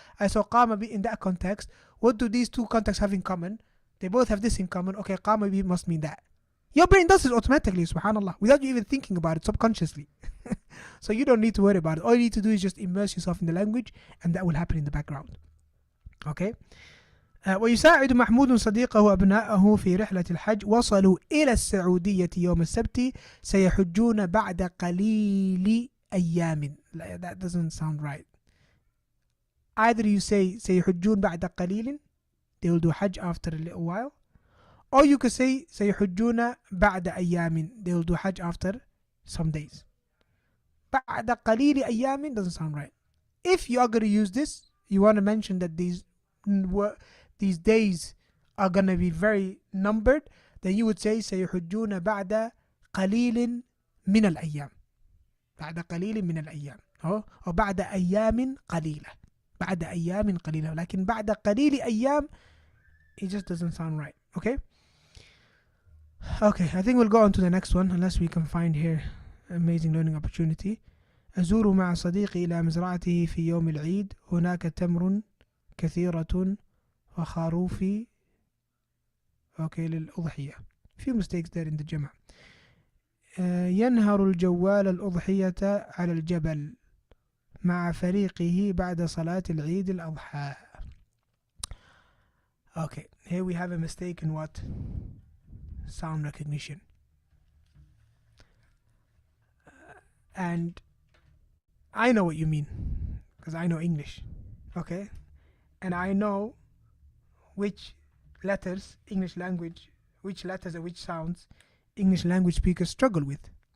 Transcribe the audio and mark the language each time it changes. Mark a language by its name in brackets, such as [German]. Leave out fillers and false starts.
[English] I saw qama bi in that context. What do these two contexts have in common? They both have this in common. Okay, qama bi must mean that. Your brain does it automatically, subhanAllah, without you even thinking about it subconsciously. So you don't need to worry about it. All you need to do is just immerse yourself in the language, and that will happen in the background. Okay? [Arabic] ويساعد محمود صديقه أبناءه في رحلة الحج وصلوا إلى السعودية يوم السبت سيحجون بعد قليل أيام. [English] That doesn't sound right. Either you say [Arabic] سيحجون بعد قليل, [English] they will do Hajj after a little while, or you could say [Arabic] سيحجون بعد أيام, [English] they will do Hajj after some days. [Arabic] بعد قليل أيام [English] doesn't sound right. If you are going to use this, you want to mention that these days are going to be very numbered, then you would say [Arabic] سيحجون بعد قليل من الأيام. بعد قليل من الأيام. أو بعد أيام قليلة. بعد أيام قليلة. لكن بعد قليل أيام, [English] it just doesn't sound right. Okay? Okay, I think we'll go on to the next one, unless we can find here amazing learning opportunity. [Arabic] أزور مع صديقي إلى مزرعته في يوم العيد. هناك تمر كثيرة وخروف للأضحية. [English] Few mistakes there in the جمع. [Arabic] ينهر الجوال الأضحية على الجبل مع فريقه بعد صلاة العيد الأضحى. [English] Okay, here we have a mistake in what? Sound recognition. And I know what you mean, because I know English. Okay? And I know which letters, English language, which letters and which sounds English language speakers struggle with.